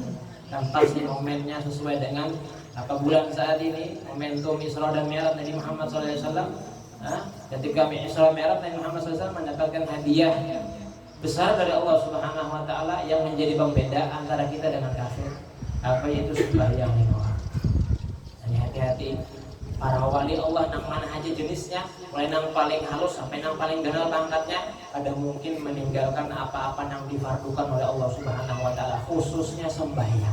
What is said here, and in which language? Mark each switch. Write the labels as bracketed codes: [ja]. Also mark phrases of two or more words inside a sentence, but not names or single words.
[id] Dan pasti momennya sesuai dengan apa bulan saat ini, momentum Isra dan Mi'raj Nabi Muhammad SAW. Ketika Isra Mi'raj Nabi Muhammad SAW mendapatkan hadiah besar dari Allah [ar] سبحانه وتعالى [id] yang menjadi pembeda antara kita dengan kafir. Apa itu sembahyang lima. Jadi hati-hati. [bjn] Para wali Allah nang mana aja jenisnya, mulai nang paling halus sampai nang paling kenal pangkatnya, ada mungkin meninggalkan apa-apa yang difardukan oleh Allah [ar] سبحانه وتعالى, [bjn] khususnya sembahyang.